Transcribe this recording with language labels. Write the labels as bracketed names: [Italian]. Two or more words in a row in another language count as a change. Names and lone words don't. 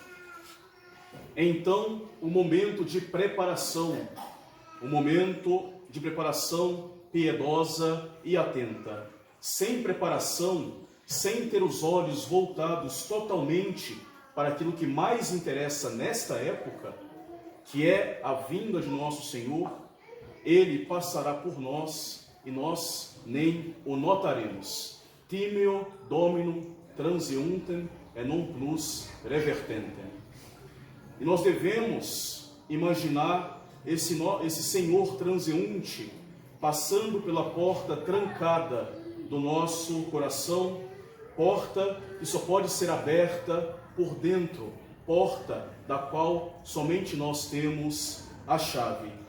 [Portuguese] Então, o momento de preparação piedosa e atenta. Sem preparação, sem ter os olhos voltados totalmente para aquilo que mais interessa nesta época, que é a vinda de nosso Senhor, Ele passará por nós e nós nem o notaremos. [Latin] Timeo Dominum transeuntem et non plus revertentem. [Portuguese] E nós devemos imaginar esse Senhor transeunte passando pela porta trancada do nosso coração, porta que só pode ser aberta por dentro porta da qual somente nós temos a chave.